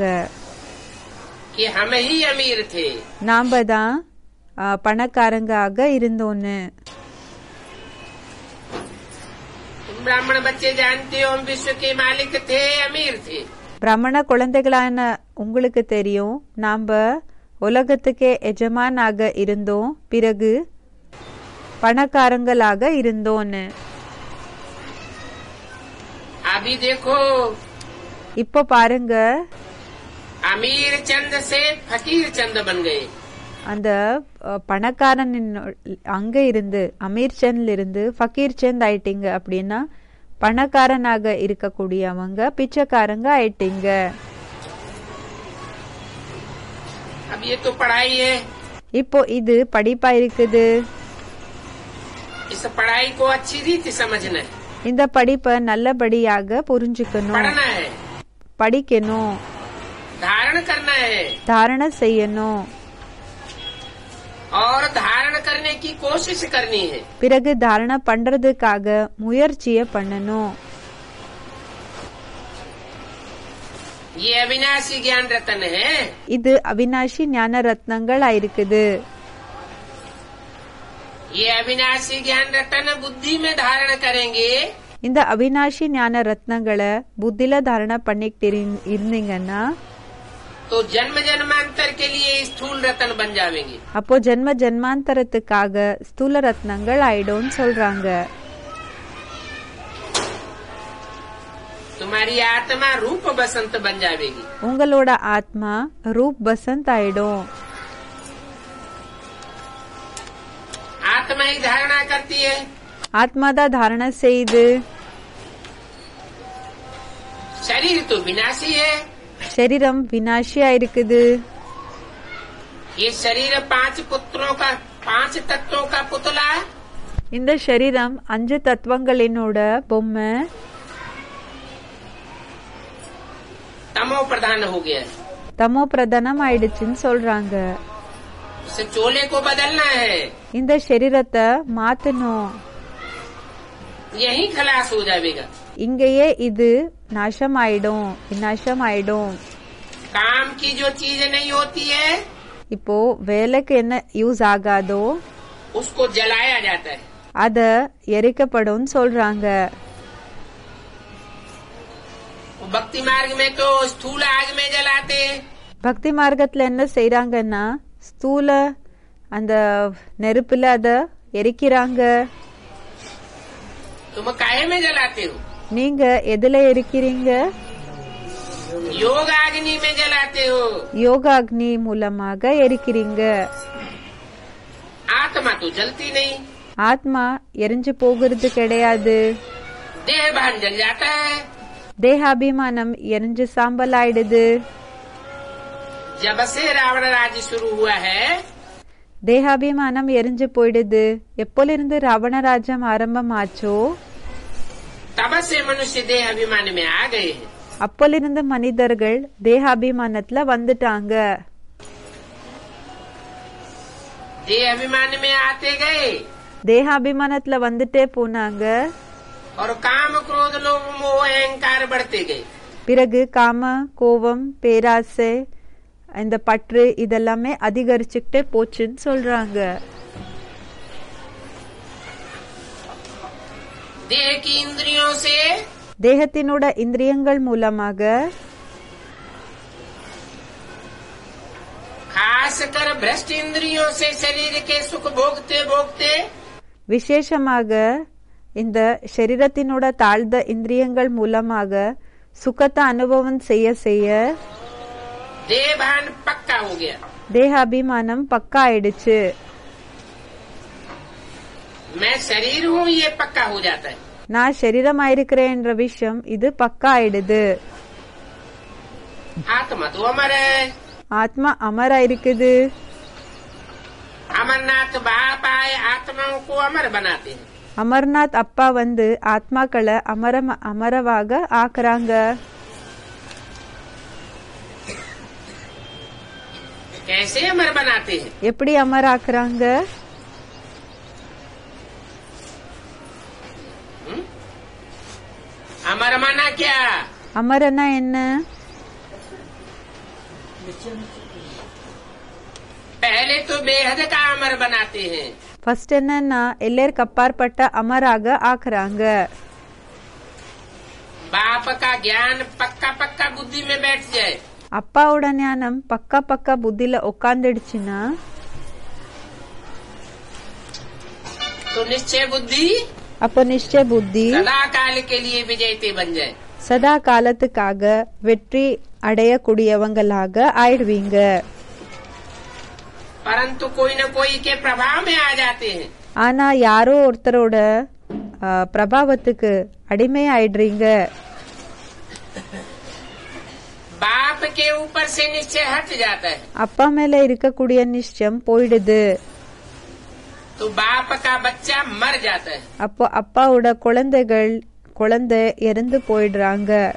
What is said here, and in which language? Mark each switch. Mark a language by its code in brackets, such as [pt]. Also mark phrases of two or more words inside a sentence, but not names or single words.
[hi] कि हम ही अमीर थे. [ta] நாம தான் பணக்காரங்க ஆக இருந்தோன்னு. [hi] तुम ब्राह्मण बच्चे जानते हो हम विश्व के मालिक थे, अमीर थे. [ta] பிராமண குழந்தைகளான உங்களுக்கு தெரியும் நாம உலகத்துக்கே எஜமானாக இருந்தோம், பிறகு பணக்காரங்களாக இருந்தோன்னு. [hi] अभी देखो [ta] இப்போ பாருங்க, [hi] अमीर चंद से फकीर चंद बन गए. [ta] அந்த பணக்காரனின் அங்க இருந்து அமீர் சந்த்ல இருந்து ஃபக்கீர் சந்த் ஆயிட்டீங்க அப்படின்னா பணக்காரனாக இருக்கக்கூடியவங்க பிச்சைக்காரங்க ஆயிட்டீங்க. [hi] अब ये तो पढ़ाई है, [ta] இப்போ இது படிப்பா இருக்குது. [hi] इस पढ़ाई को अच्छी रीति समझना है, [ta] இந்த படிப்பை நல்லபடியாக புரிஞ்சுக்கணும், [hi] पढ़ना है, [ta] படிக்கணும், [hi] धारण करना है [ta] தாரணை செய்யணும், [hi] और धारण करने की कोशिश करनी है. [ta] பிறகு தாரணை பண்றதுக்காக முயற்சியை பண்ணணும். [hi] ये अविनाशी ज्ञान रत्न है. [ta] இது அவினாஷி ஞான ரத்னங்கள் ஆயிருக்குது. [hi] ये अविनाशी ज्ञान रत्न बुद्धि में धारण करेंगे [ta] இந்த அவினாஷி ஞான ரத்னங்களை புத்தில தாரணை பண்ணிட்டு இருந்தீங்கன்னா [hi] तो जन्म जन्मांतर के लिए स्थूल रत्न बन जाएंगे. [ta] அப்போ ஜென்ம ஜென்மாந்தரத்துக்காக ஸ்தூல ரத்னங்கள் ஆயிடும்னு சொல்றாங்க. [hi] तुम्हारी आत्मा रूप बसंत बन जाएगी. [ta] உங்களோட ஆத்மா ரூப் பசந்த் ஆயிடும். [hi] आत्मा ही धारणा करती है. [ta] ஆத்மா தான் தாரணை செய்து. [hi] शरीर तो विनाशी है. [ta] சரீரம் வினாஷியா இருக்குது. [hi] ये शरीर 5 पुत्रों का 5 तत्वों का पुतला. [ta] இந்த சரீரம் 5 தத்துவங்களினோட பொம்மை. [hi] तमो प्रधान हो गया है. [ta] தமோ பிரதானம் ஆயிடுச்சுன்னு சொல்றாங்க. [hi] इसे चोले को बदलना है. [ta] இந்த சரீரத்தை மாத்தணும். [hi] यही खलास हो जाएगा. [ta] இங்கேயே இது நாசம் ஆயிடும், விநாசம் ஆயிடும். [hi] काम की जो चीज नहीं होती है [ta] இப்போ வேலைக்கு என்ன யூஸ் ஆகாதோ [hi] उसको जलाया जाता है. [ta] அத எரிக்கப்படும் சொல்றாங்க. [hi] भक्ति मार्ग में तो स्थूल आग में जलाते. [ta] பக்தி மார்க்கத்துல என்ன செய்யறாங்கன்னா ஸ்தூல அந்த நெருப்புல அத எரிக்கிறாங்க. [hi] तुम काहे में जलाते हो? [ta] நீங்க எதுல எரிக்கிறீங்க? [hi] योग अग्नि में जलाते हो. [ta] யோகாக்னி மூலமாக எரிக்கிறீங்க. [hi] आत्मा तो जलती नहीं. [ta] ஆத்மா எரிஞ்சு போகிறது கிடையாது. [hi] देह भान जल जाता है. [ta] தேகாபிமானம் எரிஞ்சு சாம்பல் ஆயிடுது. [hi] जब से रावण राज्य शुरू हुआ है [ta] தேகாபிமானம் எரிஞ்சு போயிடுது. எப்போலிருந்து ராவணராஜ்யம் ஆரம்பம் ஆச்சோ [hi] तब से मनुष्य देह अभिमान में आ गए हैं. [ta] அப்போலிருந்து மனிதர்கள் தேகாபிமானத்துல வந்துட்டாங்க. [hi] देह अभिमान में आते गए [ta] தேகாபிமானத்துல வந்துட்டே போனாங்க. [hi] और काम क्रोध लोभ मोह अहंकार बढ़ते गए. [ta] பிறகு காம கோபம் பேராசை இந்த பற்று இதெல்லாமே அதிகரிச்சுக்கிட்டே போச்சுன்னு சொல்றாங்க. [hi] देह की इंद्रियों से [ta] தேகத்தினோட இந்திரியங்கள் மூலமாக [hi] खासकर भ्रष्ट इंद्रियों से शरीर के सुख भोगते भोगते [ta] விசேஷமாக இந்த சரீரத்தினோட தாழ்ந்த இந்திரியங்கள் மூலமாக சுகத்தை அனுபவம் செய்ய செய்ய [hi] देह भान पक्का हो गया. [ta] தேகாபிமானம் பக்கா ஆயிடுச்சு. [hi] मैं शरीर हूँ ये पक्का हो जाता है. [ta] நான் சரீரமாயிருக்கிறேன் என்ற விஷயம் இது பக்கா ஆயிடுது. [hi] आत्मा तो अमर है. [ta] ஆத்மா அமரா இருக்குது. [hi] अमरनाथ बाप आए आत्माओं को अमर बनाते हैं. [ta] அமர்நாத் அப்பா வந்து ஆத்மாக்களை அமரவாக ஆக்குறாங்க. [hi] कैसे अमर बनाते हैं? [ta] எப்படி அமர் ஆக்குறாங்க? [hi] अमर माना क्या? [ta] அமரனா என்ன? [hi] पहले तो बेहद का अमर बनाते हैं. [ta] ஃபர்ஸ்ட் என்னன்னா எல்லாருக்கு அப்பாற்பட்ட அமராக ஆக்குறாங்க. [hi] बाप का ज्ञान पक्का पक्का बुद्धि में बैठ जाए [ta] அப்பாவோட ஞானம் பக்கா பக்கா புத்தில உட்காந்துடுச்சுன்னா [hi] तो निश्चय बुद्धि [ta] அப்போ நிச்சய புத்தி [hi] सदा काल के लिए विजयते बन जाए. [ta] சதா காலத்துக்காக வெற்றி அடையக்கூடியவங்களாக ஆயிடுவீங்க. [hi] परंतु कोई न कोई के प्रभाव में आ जाते हैं। [ta] ஆனா யாரோ ஒருத்தரோட பிரபாவத்துக்கு அடிமை ஆயிடுறீங்க. [hi] बाप के ऊपर से निश्चय हट जाता है, [ta] அப்பா மேல இருக்கக்கூடிய நிச்சயம் போயிடுது. [hi] तो बाप का बच्चा मर जाता है। [ta] அப்போ அப்பாவோட குழந்தை இறந்து போயிடுறாங்க.